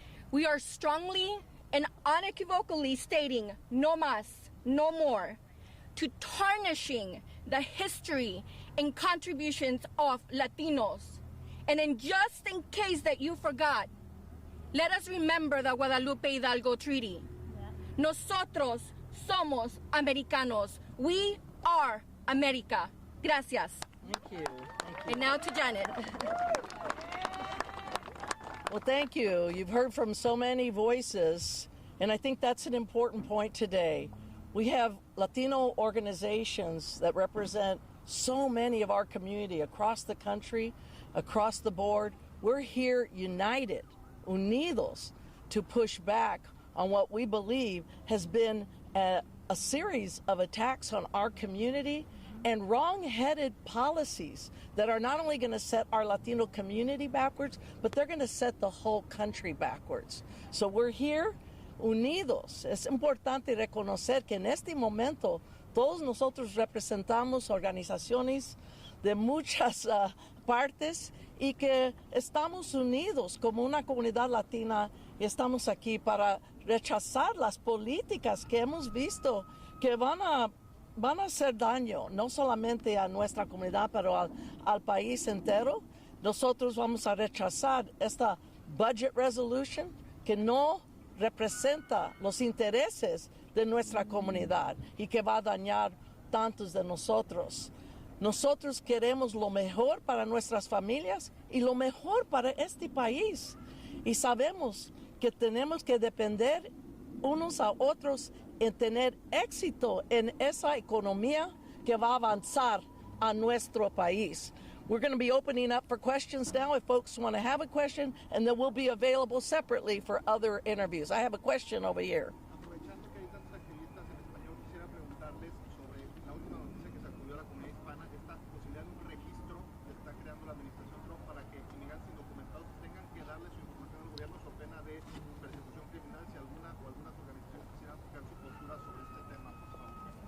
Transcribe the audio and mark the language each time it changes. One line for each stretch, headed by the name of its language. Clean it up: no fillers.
English: We are strongly and unequivocally stating
Spanish: no más,
English: no more, to tarnishing the history and contributions of Latinos. And then just in case that you forgot, let us remember the Guadalupe Hidalgo Treaty.
Spanish: Nosotros somos americanos.
English: We are America. Gracias. Thank you. Thank you. And now to Janet. Well, thank you. You've heard from so many voices, and I think that's an important point today. We have Latino organizations that represent so many of our community across the country, across the board. We're here united, unidos, to push back on what we believe has been a series of attacks on our community and wrong-headed policies that are not only going to set our Latino community backwards, but they're going to set the whole country backwards. So we're here unidos.
Spanish: Es importante reconocer que en este momento todos nosotros representamos organizaciones de muchas partes y que estamos unidos como una comunidad latina y estamos aquí para rechazar las políticas que hemos visto que van a hacer daño, no solamente a nuestra comunidad, pero al país entero. Nosotros vamos a rechazar esta
English: budget resolution
Spanish: que no representa los intereses de nuestra comunidad y que va a dañar tantos de nosotros. Nosotros queremos lo mejor para nuestras familias y lo mejor para este país. Y sabemos que tenemos que depender unos a otros en tener éxito en esa economía que va a avanzar a nuestro país.
English: We're going to be opening up for questions now if folks want to have a question, and then we'll be available separately for other interviews. I have a question over here.
Spanish: Aprovechando que hay tantos activistas en español, quisiera preguntarles sobre la última noticia que sacudió a la comunidad hispana, esta posibilidad de un registro que está creando la administración Trump para que inmigrantes indocumentados tengan que darle su información al gobierno so pena de persecución criminal. Si alguna o algunas organizaciones quisieran tocar su postura sobre este tema, por favor.